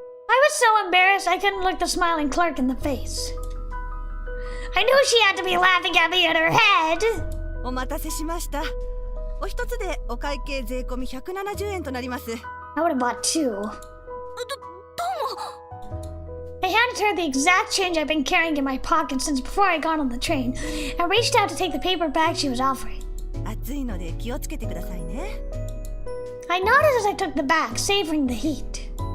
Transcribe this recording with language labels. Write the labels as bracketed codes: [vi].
[en] I was so embarrassed I couldn't look the smiling clerk in the face. I knew she had to be laughing at me in her head. [ja] お待たせしました。お一つでお会計税込み170円となります。 [en] I would have bought two. [ja] どうも。 [en] I handed her the exact change I've been carrying in my pocket since before I got on the train, and reached out to take the paper bag she was offering. [ja] 暑いので気をつけてくださいね。 [en] I noticed as I took the bag, savoring the heat.